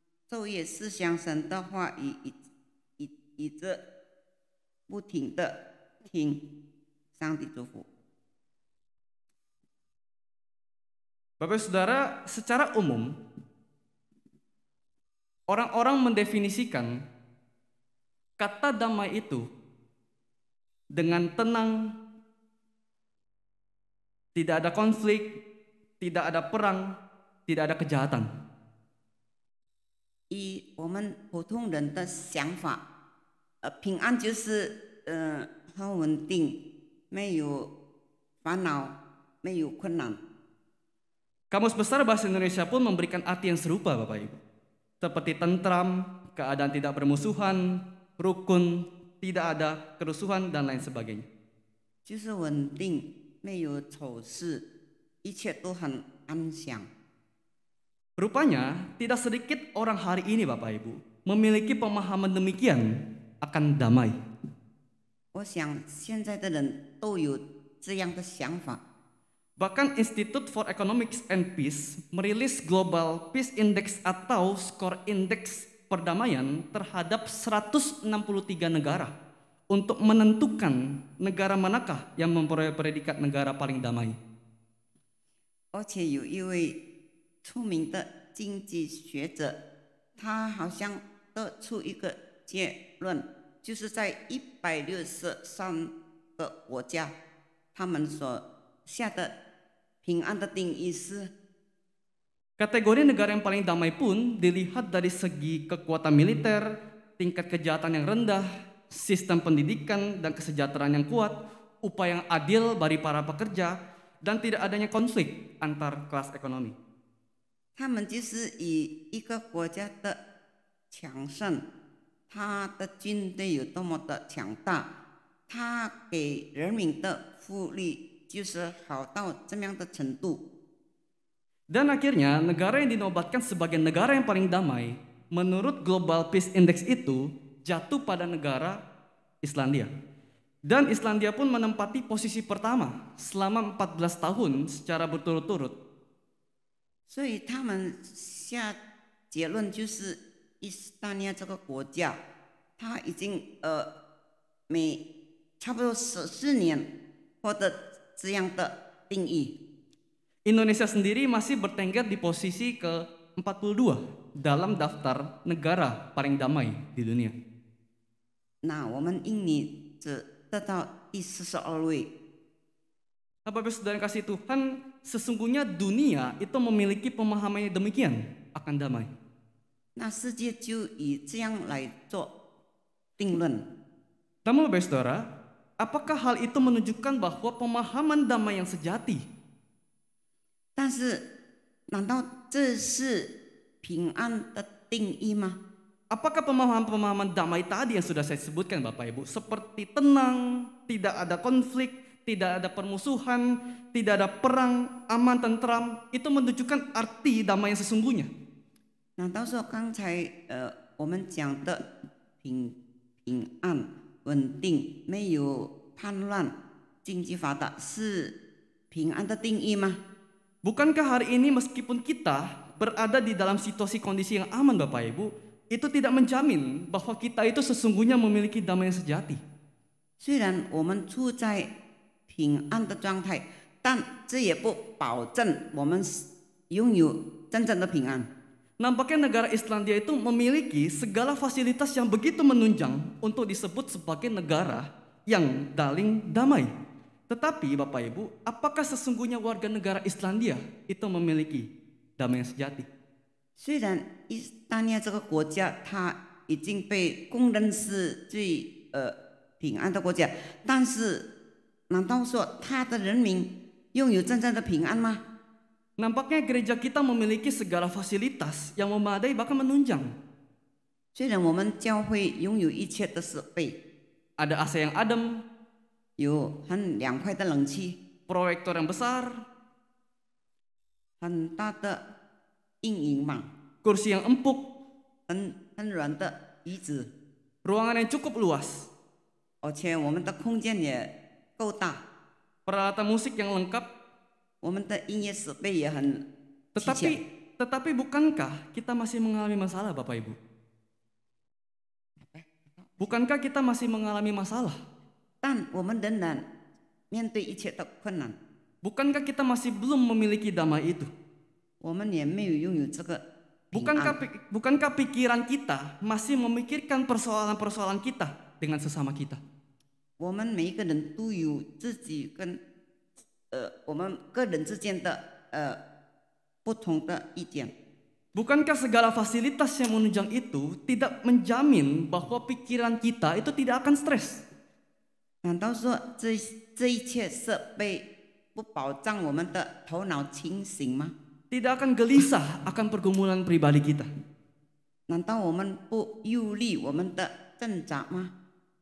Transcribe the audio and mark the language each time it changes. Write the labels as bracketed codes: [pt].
[zh] 昼夜思想神的话语，以着不停的听，上帝祝福。 [id] Bapak Saudara, secara umum orang-orang mendefinisikan kata damai itu dengan tenang, tidak ada konflik, tidak ada perang, tidak ada kejahatan. [zh] 以我们普通人的想法，平安就是很稳定，没有烦恼，没有困难。 [id] Kamus Besar Bahasa Indonesia pun memberikan arti yang serupa, Bapak Ibu. Seperti tentram, keadaan tidak bermusuhan, rukun, tidak ada kerusuhan, dan lain sebagainya. [zh] 就是稳定，没有丑事，一切都很安详。 [id] Rupanya tidak sedikit orang hari ini Bapak Ibu memiliki pemahaman demikian akan damai. [zh] 我想现在的人都有这样的想法。 [id] Bahkan Institute for Economics and Peace merilis Global Peace Index atau skor indeks perdamaian terhadap 163 negara untuk menentukan negara manakah yang memperoleh predikat negara paling damai. [zh] 而且有一位出名的经济学者，他好像得出一个结论，就是在163个国家，他们所下的平安的定义是 [id] Kategori negara yang paling damai pun dilihat dari segi kekuatan militer, tingkat kejahatan yang rendah, sistem pendidikan dan kesejahteraan yang kuat, upaya yang adil bagi para pekerja, dan tidak adanya konflik antar kelas ekonomi. [zh] 他们就是以一个国家的强盛，他的军队有多么的强大，他给人民的福利就是好到这么样的程度。 [id] Dan akhirnya negara yang dinobatkan sebagai negara yang paling damai menurut Global Peace Index itu jatuh pada negara Islandia. Dan Islandia pun menempati posisi pertama selama 14 tahun secara berturut-turut. [zh] 所以他们下结论就是伊斯丹尼亚这个国家，它已经每差不多14年获得这样的定义。 [id] Indonesia sendiri masih bertengger di posisi ke-42 dalam daftar negara paling damai di dunia. [zh] 那我们印尼只得到第42位。 [id] Bapak Ibu Saudara yang kasih Tuhan, sesungguhnya dunia itu memiliki pemahaman yang demikian akan damai. [zh] 那世界就以这样来做定论。 [id] Namun Bapak Ibu Saudara, apakah hal itu menunjukkan bahwa pemahaman damai yang sejati [zh] 但是，难道这是平安的定义吗？ [id] apakah pemahaman-pemahaman damai tadi yang sudah saya sebutkan Bapak Ibu seperti tenang, tidak ada konflik, tidak ada permusuhan, tidak ada perang, aman, tentram, itu menunjukkan arti damai yang sesungguhnya? [zh] 难道说刚才我们讲的平安、稳定、没有叛乱、经济发达是平安的定义吗？ [id] Bukankah hari ini meskipun kita berada di dalam situasi kondisi yang aman Bapak Ibu, itu tidak menjamin bahwa kita itu sesungguhnya memiliki damai yang sejati. [zh] 虽然我们处在平安的状态，但这也不保证我们拥有真正的平安。 [id] Nampaknya negara Islandia itu memiliki segala fasilitas yang begitu menunjang untuk disebut sebagai negara yang paling damai. Tetapi Bapak Ibu, apakah sesungguhnya warga negara Islandia itu memiliki damai yang sejati? [zh] 虽然伊斯丹尼亚这个国家它已经被公认是最平安的国家，但是难道说它的人民拥有真正的平安吗？ [id] Nampaknya gereja kita memiliki segala fasilitas yang memadai bahkan menunjang. [zh] 虽然我们教会拥有一切的设备， [id] Ada AC yang adem, [zh] 有很凉快的冷气， [id] proyektor yang besar, [zh] 很大的阴影网， [id] kursi yang empuk, [zh] 很软的椅子， [id] ruangan yang cukup luas, [zh] 而且我们的空间也够大， [id] peralatan musik yang lengkap. [zh] 我们的音乐设备也很齐全。 [id] Tetapi bukankah kita masih mengalami masalah Bapak Ibu? Bukankah kita masih mengalami masalah? [zh] 但我们仍然面对一切的困难， [id] Bukankah kita masih belum memiliki damai itu? [zh] 我们也没有拥有这个平安。 [id] Bukankah pikiran kita masih memikirkan persoalan-persoalan kita dengan sesama kita? [zh] 我们每一个人都有自己跟我们个人之间的不同的意见。 [id] Bukankah segala fasilitas yang menunjang itu tidak menjamin bahwa pikiran kita itu tidak akan stres? [zh] 难道说这一切设备不保障我们的头脑清醒吗？ [id] Tidak akan gelisah akan pergumulan pribadi kita? [zh] 难道我们不忧虑我们的挣扎吗？